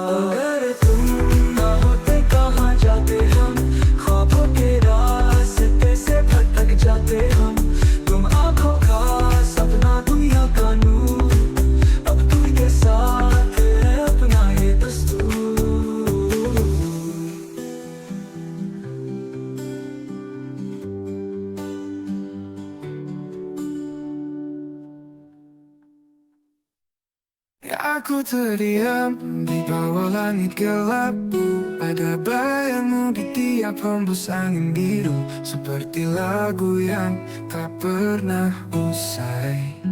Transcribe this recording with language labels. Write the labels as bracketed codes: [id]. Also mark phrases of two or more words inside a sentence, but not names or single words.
[hi] अगर तुम ना होते कहाँ जाते हम, ख्वाबों के रास्ते से भटक जाते हम। तुम आंखों का सपना दुनिया का नूर, अब तुम के साथ है अपना ये दस्तूर। [id] Aku terdiam di bawah langit gelap, ada bayangmu di tiap hembus angin biru, seperti lagu yang tak pernah usai.